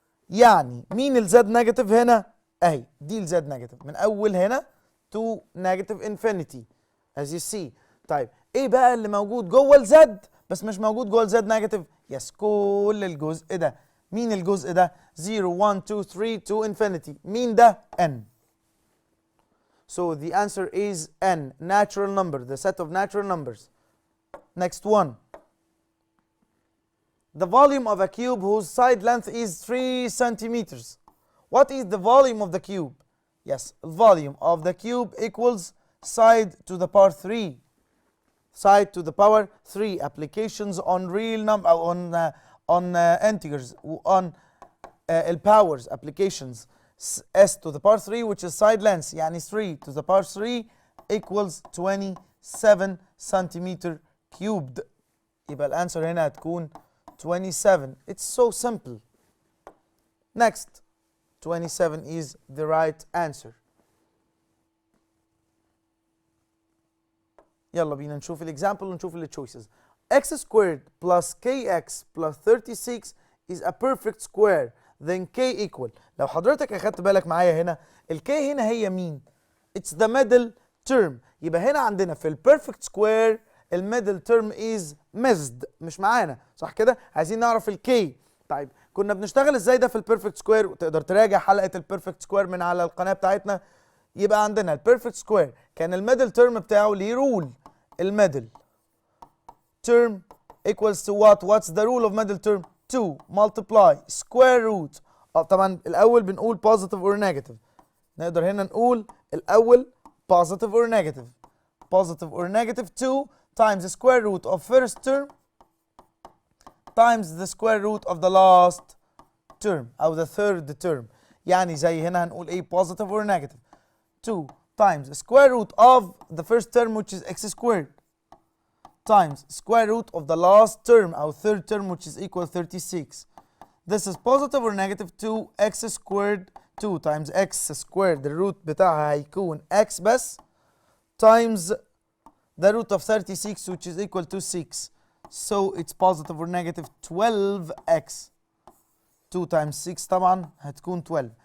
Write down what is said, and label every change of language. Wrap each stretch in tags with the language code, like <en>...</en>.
<ar>يعني مين الزد نيجاتيف هنا؟ اهي دي الزد نيجاتيف من اول هنا</ar> <en>to negative infinity as you see.</en> <ar>طيب ايه بقى اللي موجود جوه الزد بس مش موجود جوه الزد نيجاتيف؟ يس كل الجزء ده. مين الجزء ده؟ 0 1 2 3 to infinity. مين ده؟ n.</ar> <en>So the answer is n, natural number, the set of natural numbers. Next one. The volume of a cube whose side length is 3 centimeters. What is the volume of the cube? Yes, volume of the cube equals side to the power 3. Side to the power 3. Applications on real number, on integers, on الباورز applications s to the power 3 which is side length يعني 3 to the power 3 equals 27 centimeter cubed.</en> <ar>يبقى الانسر هنا هتكون 27.</ar> <en>It's so simple. Next, 27 is the right answer.</en> <ar>يلا بينا نشوف الاكزامبل ونشوف التشويسز.</ar> <en>x squared plus kx plus 36 is a perfect square then k equal.</en> <ar>لو حضرتك اخدت بالك معايا هنا الk هنا هي مين؟</ar> <en>It's the middle term.</en> <ar>يبقى هنا عندنا في البيرفكت سكوير الميدل تيرم</ar> <en>is missed</en> <ar>مش معانا صح كده؟ عايزين نعرف الكي. طيب كنا بنشتغل ازاي ده في البيرفكت سكوير؟ وتقدر تراجع حلقه البيرفكت سكوير من على القناه بتاعتنا. يبقى عندنا البيرفكت سكوير كان الميدل تيرم بتاعه ليه رول.</ar> <en>الميدل term equals to what? What's the rule of middle term? 2 multiply square root.</en> <ar>طبعا الاول بنقول</ar> <en>positive or negative.</en> <ar>نقدر هنا نقول الاول</ar> <en>positive or negative. Positive or negative 2 times the square root of first term times the square root of the last term أو the third term. يعني زي هنا هنقول ايه positive or negative 2 times the square root of the first term which is x squared times square root of the last term أو third term which is equal 36. This is positive or negative 2x squared 2 times x squared the root</en> <ar>بتاعها هيكون</ar> <en>x بس times the root of 36 which is equal to 6. So it's positive or negative 12x. 2 times 6</en> <ar>طبعا هتكون 12.</ar>